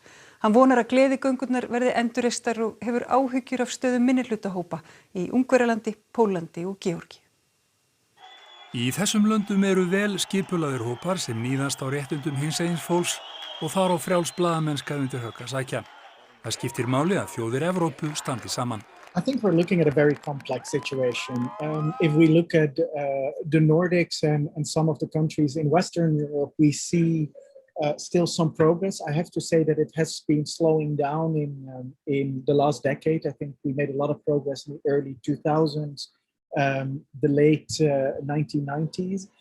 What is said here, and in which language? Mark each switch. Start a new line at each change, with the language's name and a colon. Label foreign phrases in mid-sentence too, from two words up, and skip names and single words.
Icelandic: Hann vonar að gleðigöngurnar verði endurreistar og hefur áhyggjur af stöðu minnihlutahópa í Ungverjalandi, Pólandi og Georgíu. Í þessum löndum vel skipulagðir hópar sem níðast á réttindum hinsegin fólks og þar á frjáls blaðamennska undir högg að sækja. Það skiptir máli að þjóðir Evrópu standi saman.
English: I think we're looking at a very complex situation. If we look at the Nordics and some of the countries in Western Europe, we see still some progress. I have to say that it has been slowing down in the last decade. I think we made a lot of progress in the early 2000s, the late 1990s.